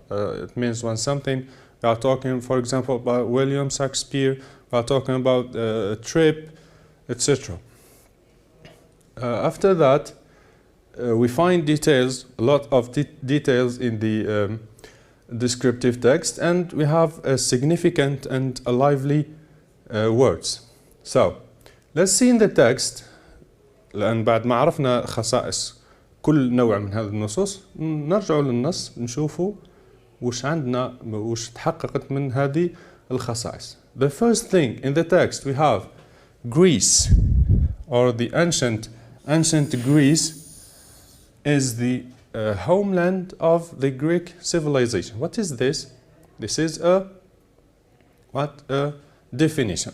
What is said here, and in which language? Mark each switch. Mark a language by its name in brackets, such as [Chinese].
[English] It means when something, we are talking, for example, about William Shakespeare, we are talking about a trip, etc. After that, we find details, a lot of details in the descriptive text, and we have a significant and a lively words. So, let's see in the text, [Arabic] لأن بعد ما عرفنا خصائص كل نوع من هذه النصوص نرجع للنص نشوفه وش عندنا وش تحققت من هذه الخصائص. [English] The first thing in the text we have Greece, or the ancient Greece is the homeland of the Greek civilization. What is this? This is a definition.